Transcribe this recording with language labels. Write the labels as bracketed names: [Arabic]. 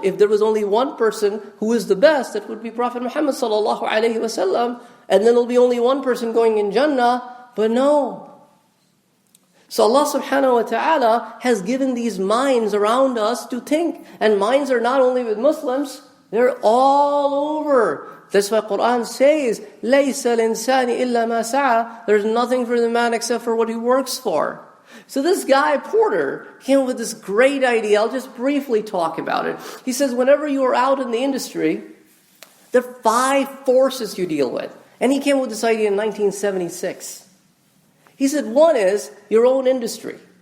[English] If there was only one person who is the best, that would be Prophet Muhammad sallallahu alaihi wasallam, and then there'll be only one person going in Jannah. But no. So Allah subhanahu wa ta'ala has given these minds around us to think. And minds are not only with Muslims, they're all over. That's why Quran says, [Arabic] لَيْسَ الْإِنسَانِ إِلَّا مَا سَعَى. [English] There's nothing for the man except for what he works for. So this guy, Porter, came up with this great idea. I'll just briefly talk about it. He says, whenever you are out in the industry, there are 5 forces you deal with. And he came up with this idea in 1976. He said, one is your own industry.